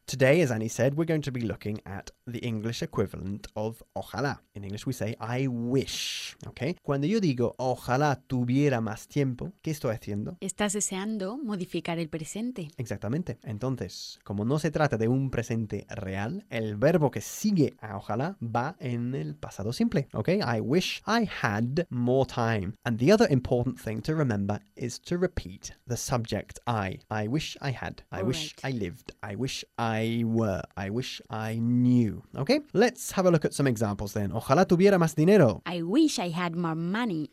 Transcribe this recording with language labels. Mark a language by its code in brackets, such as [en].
[en] Today, as Annie said, we're going to be looking at the English equivalent of ojalá. In English, we say, I wish. Okay? [es] Cuando yo digo, ojalá tuviera más tiempo, ¿qué estoy haciendo? Estás deseando modificar el presente. Exactamente. Entonces, como no se trata de un presente real, el verbo que sigue a ojalá va en el pasado simple. [en] Okay? I wish I had more time. And the other important thing to remember is to repeat the subject I wish I had, I lived, I wish I were, I wish I knew. Okay, let's have a look at some examples then. [es] Ojalá tuviera más dinero. [en] I wish I had more money.